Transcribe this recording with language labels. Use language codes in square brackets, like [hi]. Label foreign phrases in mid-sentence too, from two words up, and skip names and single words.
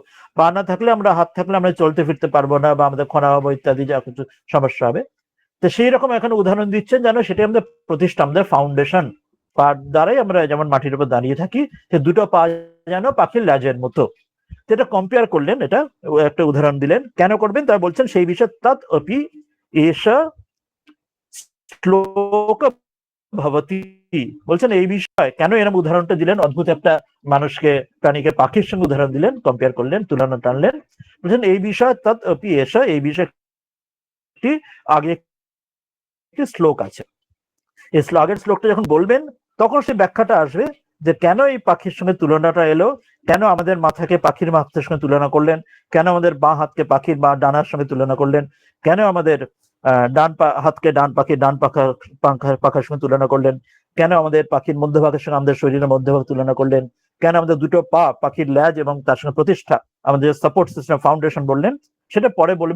[bn] পা না থাকলে, আমরা হাত থাকলে আমরা চলতে ফিরতে পারবো না, বা আমাদের খনা হবো ইত্যাদি যা কিছু সমস্যা হবে। তো সেই রকম এখন উদাহরণ দিচ্ছেন যেন সেটা আমাদের প্রতিষ্ঠা, আমাদের ফাউন্ডেশন, পা দ্বারাই আমরা যেমন মাটির উপর দাঁড়িয়ে থাকি, সে দুটো পা যেন পাখির ল্যাজের মতো। যেটা কম্পেয়ার করলেন, এটা একটা উদাহরণ দিলেন, কেন করবেন তা বলছেন সেই বিষয়ে [sa] তৎ অপি এষা শ্লোক ভবতি, [bn] বলছেন এই বিষয় কেন এরকম উদাহরণটা দিলেন, অদ্ভুত একটা মানুষকে প্রাণীকে পাখির সঙ্গে উদাহরণ দিলেন, কম্পেয়ার করলেন, তুলনা টানলেন। বলছেন এই বিষয় [sa] তৎ অপি এষা, [bn] এই বিষয়টি আগে একটি শ্লোক আছে। এই আগের শ্লোকটা যখন বলবেন তখন সে ব্যাখ্যাটা আসবে যে কেন এই পাখির সঙ্গে তুলনাটা এলো, কেন আমাদের মাথাকে পাখির মাথার সঙ্গে তুলনা করলেন, কেন আমাদের বাঁ হাতকে পাখির বা ডানার সঙ্গে তুলনা করলেন, কেন আমাদের ডান হাতকে ডান পাখির ডান পাখার সঙ্গে তুলনা করলেন, কেন আমাদের পাখির মধ্যভাগের সঙ্গে আমাদের শরীরের মধ্যভাগ তুলনা করলেন, কেন আমাদের দুটো পা পাখির ল্যাজ এবং তার সঙ্গে প্রতিষ্ঠা, আমাদের [en] support system foundation [bn] বললেন, সেটা পরে বলবেন।